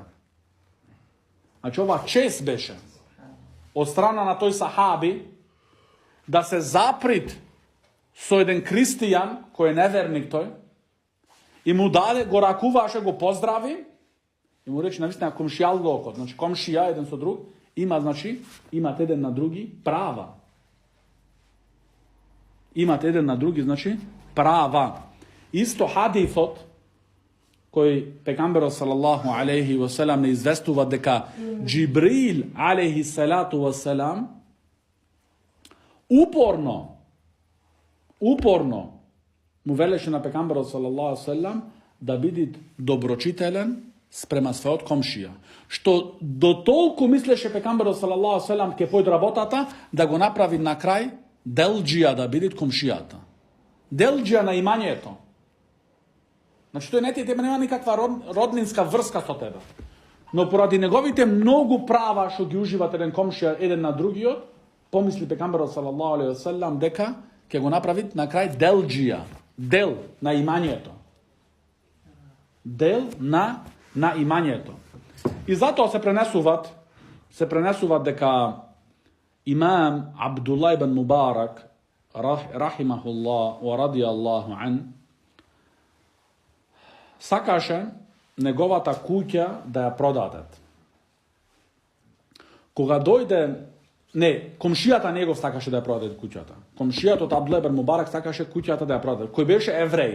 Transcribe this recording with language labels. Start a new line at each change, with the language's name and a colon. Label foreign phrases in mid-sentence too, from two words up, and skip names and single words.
Macedonian: Значи ова чест беше од страна на тој сахаби да се заприт со еден христијан кој е неверник тој и му даде, го ракуваше, го поздрави и му рече на вистина комшијалокот, значи комшија еден со друг имат еден на други права. Имат еден на други, значи, права. Исто хадисот, кој пекамберот
Arabic: صلى الله عليه وسلم
Macedonian: не известува дека Џибрил
Arabic: عليه الصلاة والسلام
Macedonian: упорно му велеше на пекамберот
Arabic: صلى الله عليه وسلم
Macedonian: да биде доброчителен спрема својот комшија. Што до толку мислеше пекамберот
Arabic: صلى الله عليه وسلم
Macedonian: ке појде работата да го направи на крај делџија да биде комшијата. Делџија на имањето. Значи тој не ти тебе нема никаква роднинска врска со тебе. Но поради неговите многу права што ги уживат еден комшија еден на другиот, помисли пекамберот
Arabic: صلى الله عليه وسلم
Macedonian: дека ќе го направи на крај делџија, дел на имањето. Дел на имањето. И затоа се пренесуваат дека имам Абдулла ибн Мубарак
Arabic: رحمه الله ورضي الله عنه
Macedonian: сакаше неговата куќа да ја продадат. Кога дојде, комшијата негов сакаше да ја продаде куќата. Комшијата од Абдулла ибн Мубарак сакаше куќата да ја продаде, кој беше евреин.